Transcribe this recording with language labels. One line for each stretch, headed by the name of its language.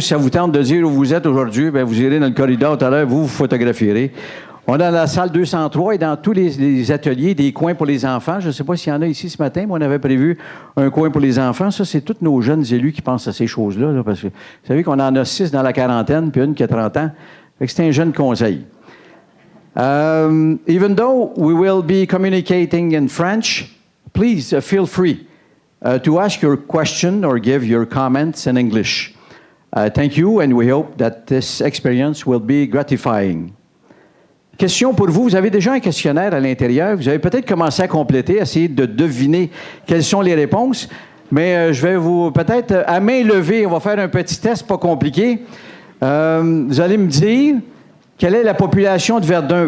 French: Si ça vous tente de dire où vous êtes aujourd'hui, bien, vous irez dans le corridor tout à l'heure, vous photographierez. On a la salle 203 et dans tous les ateliers, des coins pour les enfants. Je ne sais pas s'il y en a ici ce matin, mais on avait prévu un coin pour les enfants. Ça, c'est tous nos jeunes élus qui pensent à ces choses-là. Là, parce que vous savez qu'on en a 6 dans la quarantaine, puis une qui a 30 ans. Fait que c'est un jeune conseil.
English: Even though we will be communicating in French, please feel free to ask your question or give your comments in English. Thank you, and we hope that this experience will be gratifying.
French: Question pour vous. Vous avez déjà un questionnaire à l'intérieur. Vous avez peut-être commencé à compléter, essayer de deviner quelles sont les réponses. Mais je vais vous, peut-être, à main levée, on va faire un petit test pas compliqué. Vous allez me dire quelle est la population de Verdun.